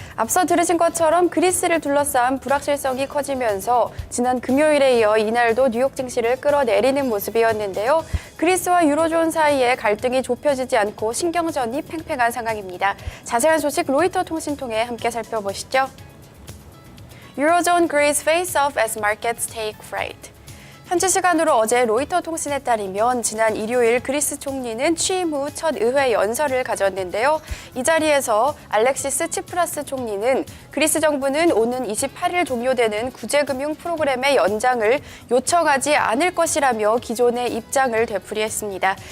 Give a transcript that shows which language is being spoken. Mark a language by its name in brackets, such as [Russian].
[Korean] 앞서 들으신 것처럼 그리스를 둘러싼 불확실성이 커지면서 지난 금요일에 이어 이날도 뉴욕 증시를 끌어내리는 모습이었는데요. 그리스와 유로존 사이에 갈등이 좁혀지지 않고 신경전이 팽팽한 상황입니다. 자세한 소식 로이터 통신 통해 함께 살펴보시죠. [English] Eurozone Greece face off as markets take fright. [Korean] 현지 시간으로 어제 로이터 통신에 따르면 지난 일요일 그리스 총리는 취임 후 첫 의회 연설을 가졌는데요. 이 자리에서 알렉시스 치프라스 총리는 그리스 정부는 오는 28일 종료되는 구제금융 프로그램의 연장을 요청하지 않을 것이라며 기존의 입장을 되풀이했습니다.